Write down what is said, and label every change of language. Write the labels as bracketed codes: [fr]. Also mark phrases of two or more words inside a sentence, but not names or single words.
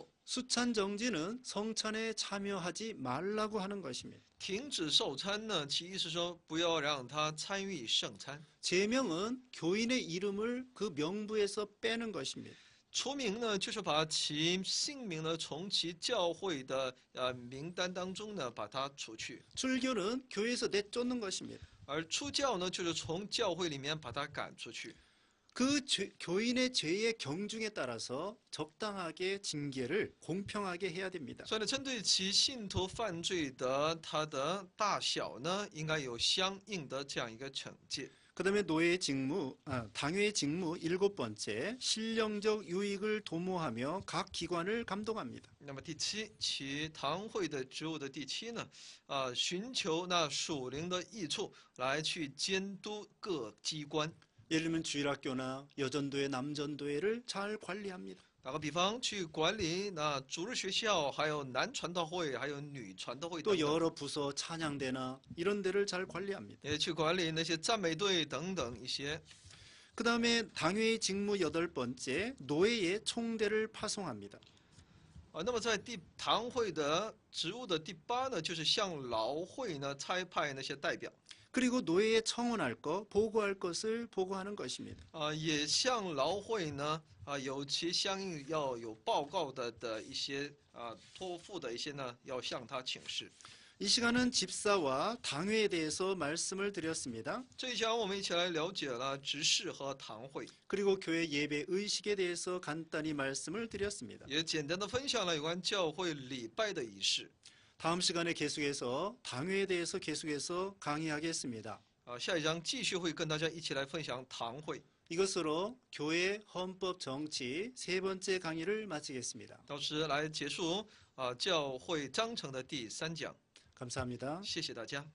[ko] 수찬정지는 성찬에 참여하지 말라고 하는 것입니다. [zh] 停止受餐呢，其意是说不要让他参与圣餐。 [ko] 제명은 교인의 이름을 그 명부에서 빼는 것입니다. [zh] 除名呢，就是把其姓名呢从其教会的名单当中呢把它除去； [ko] 출교는 교회에서 내쫓는 것입니다. [zh] 而出教呢，就是从教会里面把他赶出去。 [ko] 그 교인의 죄의 경중에 따라서 적당하게 징계를 공평하게 해야 됩니다. [zh] 所以呢，针对其信徒犯罪的他的大小呢，应该有相应的这样一个惩戒。 [ko] 그다음에 당회의 직무 일곱 번째, 신령적 유익을 도모하며 각 기관을 감독합니다. [zh] 那么第7，其堂会的职务的第7呢，寻求那属灵的益处来去监督各机关。 [ko] 예를 들면 주일학교나 여전도회, 남전도회를 잘 관리합니다. [zh] 打个比方，去管理那主日学校，还有男传道会，还有女传道会等 [ko] 또 [zh] 等， [ko] 여러 부서, 찬양대나 이런 데를 잘 관리합니다. [zh] 也去管理那些赞美队等等一些。 [ko] 그다음에 당회의 직무 여덟 번째, 노예의 총대를 파송합니다. [zh] 那么在堂会的职务的第8呢，就是向劳会呢差派那些代表， [ko] 그리고 노예에 청원할 것, 보고할 것을 보고하는 것입니다. [zh] 也向劳会呢有其相应要有报告的一些托付的一些呢，要向他请示。 [ko] 이 시간은 집사와 당회에 대해서 말씀을 드렸습니다. [zh] 这一讲我们一起来了解了执事和堂会， [ko] 그리고 교회 예배 의식에 대해서 간단히 말씀을 드렸습니다. [zh] 也简单的分享了有关教会礼拜的仪式。 [ko] 다음 시간에 계속해서 당회에 대해서 계속해서 강의하겠습니다. [zh] 下一章继续会跟大家一起来分享堂会。 [ko] 이것으로 교회 헌법 정치 세 번째 강의를 마치겠습니다. [zh] 到时来结束教会章程的第3讲。 [ko] 감사합니다. [zh] 谢谢大家。